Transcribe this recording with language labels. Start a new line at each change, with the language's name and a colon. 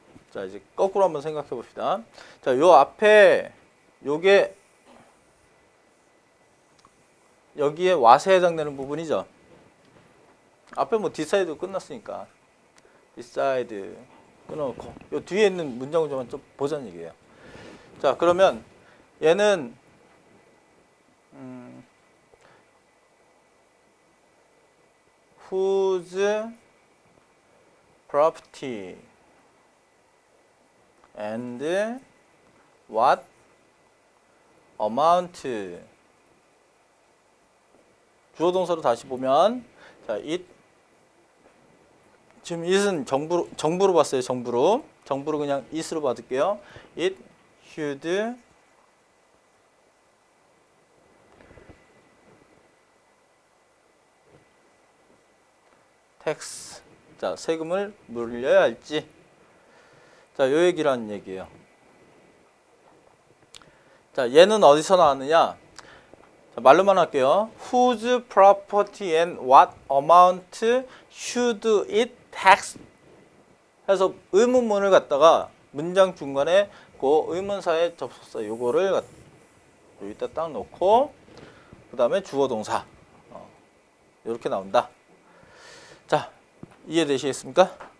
Korean: 자, 이제 거꾸로 한번 생각해 봅시다. 자, 요 앞에 요게 여기에 what에 해당되는 부분이죠. 앞에 뭐 decide 끝났으니까 decide 끊어놓고 요 뒤에 있는 문장 구조만 좀 보자는 얘기예요. 자, 그러면 얘는
English: whose property and what amount.
Korean: 주어 동사로 다시 보면, 자, it 지금 it은 정부로 봤어요. 정부로 그냥 it으로 받을게요.
English: it should tax.
Korean: 자, 세금을 물려야 할지. 자, 요 얘기를 하는 얘기예요. 자, 얘는 어디서 나왔느냐? 자, 말로만 할게요.
English: Whose property and what amount should it tax?
Korean: 해서 의문문을 갖다가 문장 중간에 그 의문사의 접속사 요거를 여기다 딱 놓고 그 다음에 주어 동사 이렇게 나온다. 자, 이해되시겠습니까?